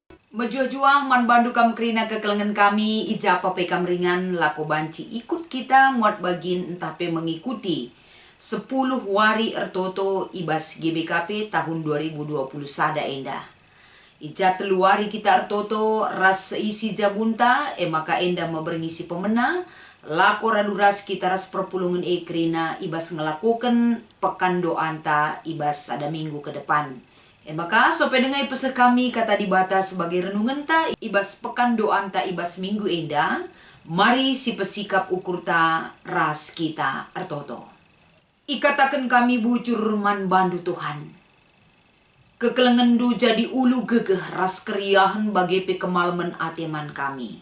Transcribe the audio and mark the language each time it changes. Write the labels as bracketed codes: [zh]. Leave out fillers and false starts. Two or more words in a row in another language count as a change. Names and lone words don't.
[btx] Mejuah-juah man bandu kam kerina kekelengan kami ijapa pe kam ringan lako banci ikut kita muat bagin entah pe mengikuti [id] 10 wari ertoto ibas GBKP tahun 2020 [btx] sada endah. Ija teluari kita ertoto ras isi jabunta maka endah meberngisi pemena lako raduras kita ras perpulungan kerina ibas ngelakukan pekan doanta ibas ada [id] minggu ke depan. [btx] Maka sope dengai pesa kami kata dibata [id] sebagai renungan [btx] ta ibas pekan doan ta ibas minggu enda. Mari si pesikap ukur ta ras kita ertoto. Ikatakan kami bujur man bandu Tuhan. Kekelengendu jadi ulu gegeh ras keriahan bagi pekemalmen ateman kami.